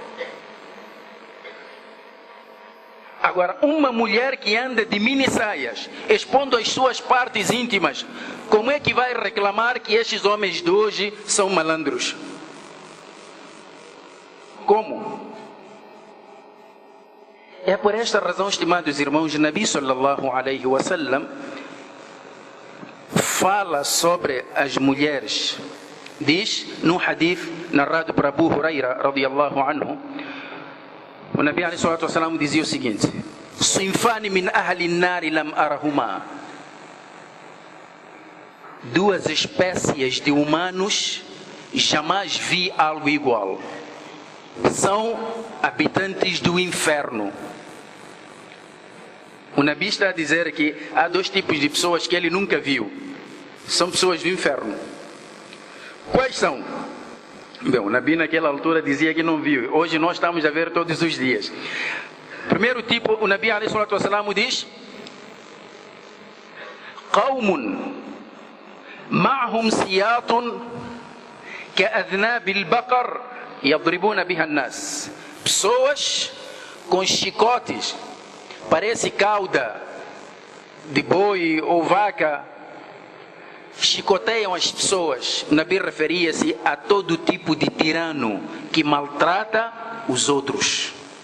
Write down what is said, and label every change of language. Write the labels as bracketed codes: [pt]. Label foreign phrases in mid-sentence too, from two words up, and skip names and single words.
[pt] Agora, uma mulher que anda de mini saias, expondo as suas partes íntimas, como é que vai reclamar que estes homens de hoje são malandros? Como? É por esta razão, estimados irmãos, Nabi [ar] صلى الله عليه وسلم [pt] fala sobre as mulheres. Diz, num hadith narrado por Abu Huraira, [ar] رضي الله عنه, [pt] o Nabi [ar] عليه الصلاة والسلام [pt] dizia o seguinte: [ar] صنفان من أهل النار لم أرهما. [pt] Duas espécies de humanos jamais vi algo igual. São habitantes do inferno. O Nabi está a dizer que há dois tipos de pessoas que ele nunca viu. São pessoas do inferno. Quais são? Bem, o Nabi naquela altura dizia que não viu. Hoje nós estamos a ver todos os dias. Primeiro tipo, o Nabi [ar] عليه الصلاة والسلام [pt] diz: [ar] قوم معهم سياط كأذناب البقر يضربون بها الناس. [pt] Pessoas com chicotes, parece cauda de boi ou vaca, chicoteiam as pessoas. O Nabi referia-se a todo tipo de tirano que maltrata os outros.